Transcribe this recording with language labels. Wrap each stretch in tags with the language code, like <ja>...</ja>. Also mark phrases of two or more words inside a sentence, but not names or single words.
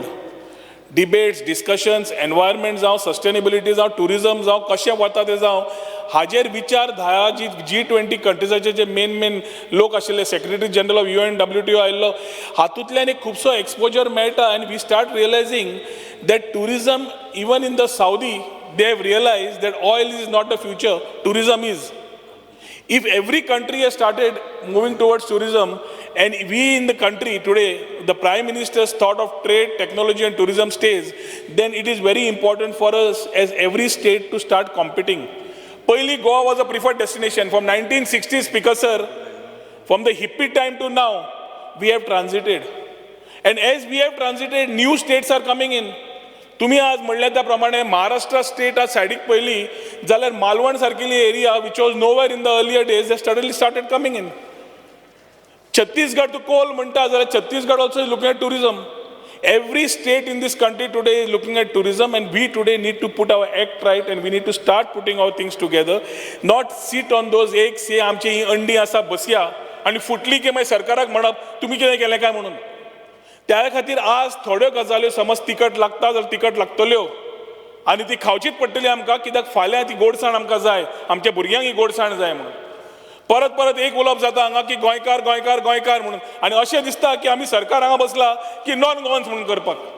<en>Debates, discussions, environment</en> <kok>जावं, sustainability जावं, tourism जावं, कशें वता तें जावं, हाजेर विचार धा जी G20 कंट्रीजाचे जे मेन लोक आशिल्ले,</kok> <en>Secretary General of UN,</en> <kok>WTO आयिल्लो, हातूंतल्यान एक खुबसो एक्सपोजर मेळटा</kok> <en>and we start realizing that tourism, even in the Saudi, they have realized that oil is not the future, tourism is. If every country has started moving towards tourism, and we in the country today, the Prime Minister's thought of trade, technology and tourism stays, then it is very important for us as every state to start competing. Pahili Goa was a preferred destination. From 1960s, Speaker Sir, from the hippie time to now, we have transited. And as we have transited, new states are coming in.</en> <kok>तुम्ही आज म्हणले त्या प्रमाणे महाराष्ट्र स्टेट आज सायडीक पयली जाल्यार मालवण सारकिली एरिया</kok> <en>which was nowhere in the earlier days suddenly started coming in. छत्तीसगड to coal</en> <kok>म्हणटा जाल्यार</kok> <en>छत्तीसगड also is looking at tourism. Every state in this country today is looking at tourism, and we today need to put our act right, and we need to start putting our things together, not sit on those</en> <kok>एक से आमची ही अंडी आसा बसया आणि फुटली की मागीर सरकाराक म्हणप तुम्ही कितें केलें काय म्हणून. त्या खातीर आज थोड्यो गजाल्यो समज तिकट लागता जाल्यार तिकट लागतल्यो आनी ती खावचीच पडटली आमकां, कित्याक फाल्यां ती गोडसाण आमकां जाय, आमच्या भुरग्यांक ही गोडसाण जाय म्हणून. परत परत एक उलोवप जाता हांगा की गोंयकार गोंयकार गोंयकार म्हणून, आनी अशें दिसता की आमी सरकार हांगा बसला की</kok> <en>non Goans</en> <kok>म्हणून करपाक.</kok>